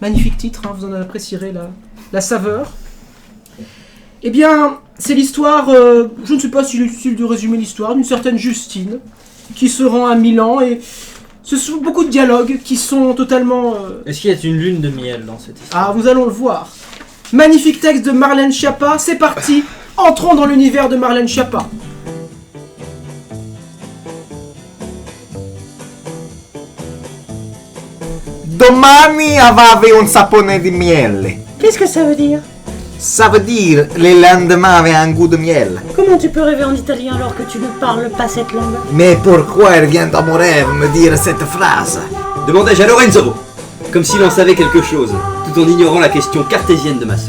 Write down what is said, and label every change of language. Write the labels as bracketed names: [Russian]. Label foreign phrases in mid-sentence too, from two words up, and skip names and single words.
[French] Magnifique titre, hein, vous en apprécierez la saveur. Eh bien, c'est l'histoire, je ne sais pas si c'est utile de résumer l'histoire, d'une certaine Justine qui se rend à Milan et ce sont beaucoup de dialogues qui sont totalement... Est-ce qu'il y a une lune de miel dans cette histoire? Ah, vous allons le voir. Magnifique texte de Marlène Schiappa, c'est parti, entrons dans l'univers de Marlène Schiappa. [Italian] Domani avevi un sapone di miele. [French] Qu'est-ce que ça veut dire? Ça veut dire le lendemain avait un goût de miel. Comment tu peux rêver en italien alors que tu ne parles pas cette langue? Mais pourquoi elle vient dans mon rêve me dire cette phrase? Demandai-je à Lorenzo, comme s'il en savait quelque chose, tout en ignorant la question cartésienne de ma sœur.